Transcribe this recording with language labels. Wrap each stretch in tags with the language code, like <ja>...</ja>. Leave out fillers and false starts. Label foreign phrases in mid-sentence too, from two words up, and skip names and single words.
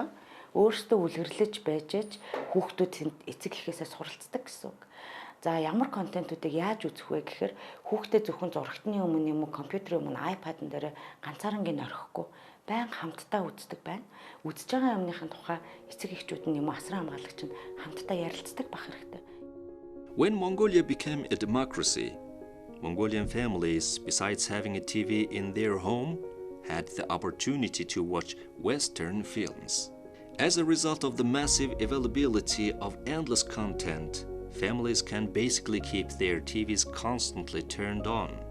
<mn>Өөрсдөө үлгэрлэж байж хүүхдүүд эцэг эхээсээ суралцдаг гэсэн үг. За ямар контентуудыг яаж үзэх вэ гэхээр хүүхдээ зөвхөн зурагтны өмнө юм уу компьютерийн өмнө iPad-н дээр ганцаарангийн орхихгүй байн хамтдаа үздэг байна. Үзэж байгаа юмныхын тухай эцэг эхчүүд нь юм уу асран хамгаалагч нь хамтдаа ярилцдаг байх хэрэгтэй.</mn> <en>When Mongolia became a democracy, Mongolian families, besides having a TV in their home, had the opportunity to watch Western films. As a result of the massive availability of endless content, families can basically keep their TVs constantly turned on.</en>